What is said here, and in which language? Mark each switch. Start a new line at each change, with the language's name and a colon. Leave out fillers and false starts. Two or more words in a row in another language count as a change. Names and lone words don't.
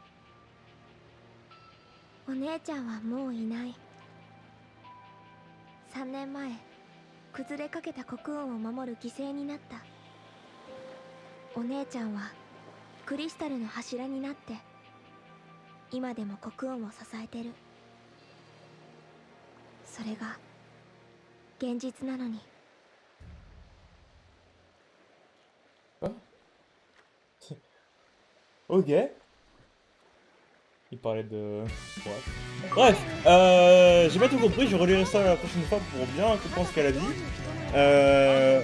Japanese: お姉ちゃんはもういない。3年前崩れかけた国運を守る犠牲になった。お姉ちゃんはクリスタルの柱になって今でも国運を支えてる。それが現実なのに。
French: Ok. Il parlait de... Bref, j'ai pas tout compris, je relirai ça la prochaine fois pour bien comprendre ce qu'elle a dit.